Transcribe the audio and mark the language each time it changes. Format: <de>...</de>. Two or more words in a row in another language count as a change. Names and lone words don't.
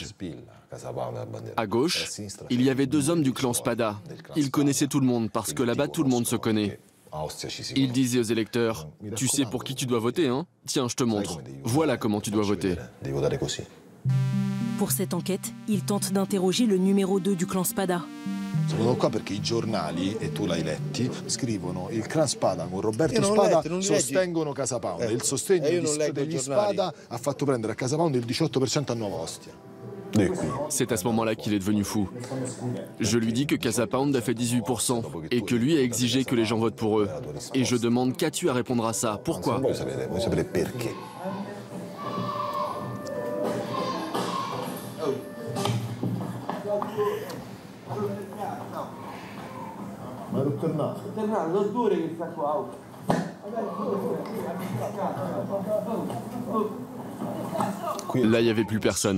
<fr>À gauche, il y avait 2 hommes du clan Spada. Ils connaissaient tout le monde parce que là-bas, tout le monde se connaît. Ils disaient aux électeurs, « Tu sais pour qui tu dois voter, hein? Tiens, je te montre. Voilà comment tu dois voter. » Pour cette enquête, il tente d'interroger le numéro 2 du clan Spada.</fr> <it>Sono qua perché i giornali, e tu l'hai letti, scrivono il clan Spada con Roberto Spada sostengono Casa Pound. Il sostegno degli Spada ha fatto prendere a Casa Pound il 18% a Nuova Ostia.</it> <fr>C'est à ce moment-là qu'il est devenu fou. Je lui dis que Casa Pound a fait 18% et que lui a exigé que les gens votent pour eux. Et je demande qu'as-tu à répondre à ça? Pourquoi? Là, il n'y avait plus personne.</fr>